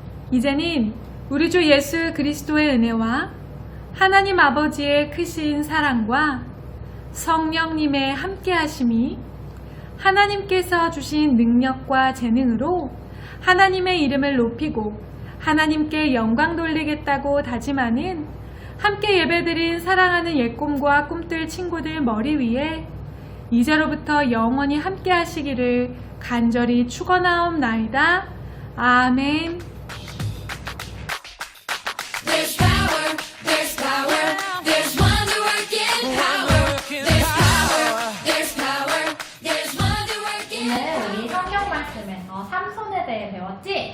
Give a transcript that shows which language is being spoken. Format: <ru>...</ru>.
<ko>이제는 우리 주 예수 그리스도의 은혜와 하나님 아버지의 크신 사랑과 성령님의 함께하심이 하나님께서 주신 능력과 재능으로 하나님의 이름을 높이고 하나님께 영광 돌리겠다고 다짐하는 함께 예배드린 사랑하는 옛꿈과 꿈들 친구들 머리 위에 이제로부터 영원히 함께하시기를 간절히 축원하옵나이다. 아멘.</ko> <en>There's power, there's power, there's wonder working power. There's power, there's power, there's wonder working power.</en> <ko>오늘 우리 성경 말씀에서 삼손에 대해 배웠지?</ko>